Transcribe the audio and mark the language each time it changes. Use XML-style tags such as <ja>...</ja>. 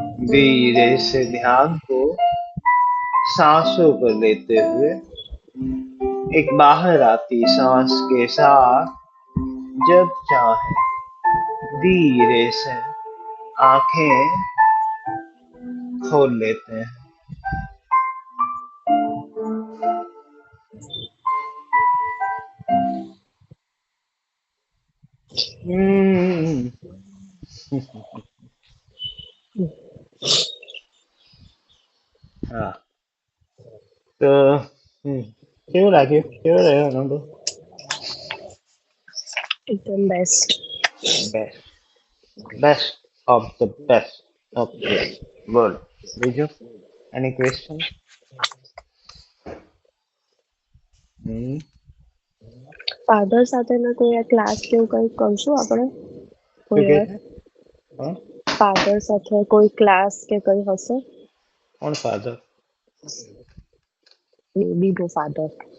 <hi>धीरे से ध्यान को सांसों पर लेते हुए एक बाहर आती सांस के साथ जब चाहे धीरे से आंखें खोल लेते हैं। हाँ, तो</hi> <gu>કેવું લાગ્યું? કેવો રહ્યો અનુભવ?</gu> <hi>एकदम best.</hi> <en>Best, best of the best. Okay, good.</en> <gu>બીજું</gu> <en>any question?</en> <gu>ફાધર સાથેના કોઈ ક્લાસ કે એવું કંઈ કરશું આપણે? શું કોઈ કહે વાર છે? હા? ફાધર સાથે કોઈ ક્લાસ કે કંઈ હશે? કોણ ફાધર? બેબીનો ફાધર.</gu>